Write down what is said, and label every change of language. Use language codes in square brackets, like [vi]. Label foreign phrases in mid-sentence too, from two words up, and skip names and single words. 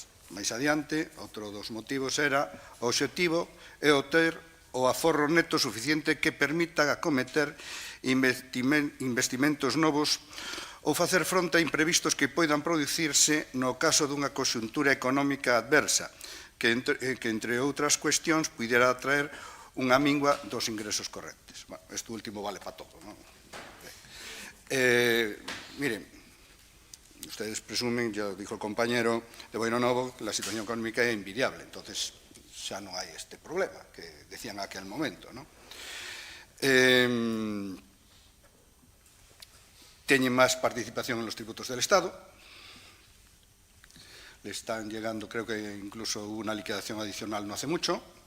[gl] Mais adiante, outro dos motivos era o obxectivo é o ter o aforro neto suficiente que permita acometer investimentos novos ou facer fronte a imprevistos que poidan producirse no caso dunha conxuntura económica adversa, que entre outras cuestións pudera traer unha mingua dos ingresos correntes. Bueno, isto último vale para todo, non? [es] Miren, ustedes presumen, ya dijo el compañero de Bueno Novo, que la situación económica es envidiable, entonces ya no hay este problema que decían en aquel momento, ¿no? Tienen más participación en los tributos del Estado, le están llegando, creo que incluso hubo una liquidación adicional no hace mucho.